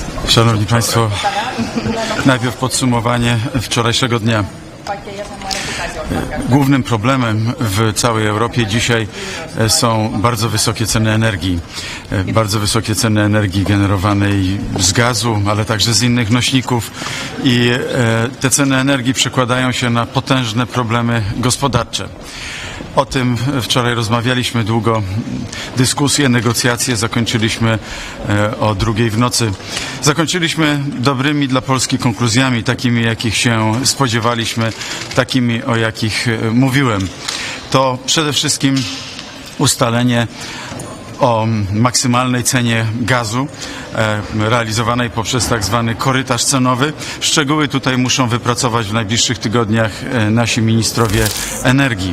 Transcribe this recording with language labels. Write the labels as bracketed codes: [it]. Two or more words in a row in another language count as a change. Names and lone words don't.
[pl] Szanowni Państwo, najpierw podsumowanie wczorajszego dnia. Głównym problemem w całej Europie dzisiaj są bardzo wysokie ceny energii. Bardzo wysokie ceny energii generowanej z gazu, ale także z innych nośników. I te ceny energii przekładają się na potężne problemy gospodarcze. O tym wczoraj rozmawialiśmy długo, dyskusje, negocjacje zakończyliśmy o 2:00 w nocy. Zakończyliśmy dobrymi dla Polski konkluzjami, takimi jakich się spodziewaliśmy, takimi o jakich mówiłem. To przede wszystkim ustalenie o maksymalnej cenie gazu realizowanej poprzez tak zwany korytarz cenowy. Szczegóły tutaj muszą wypracować w najbliższych tygodniach nasi ministrowie energii.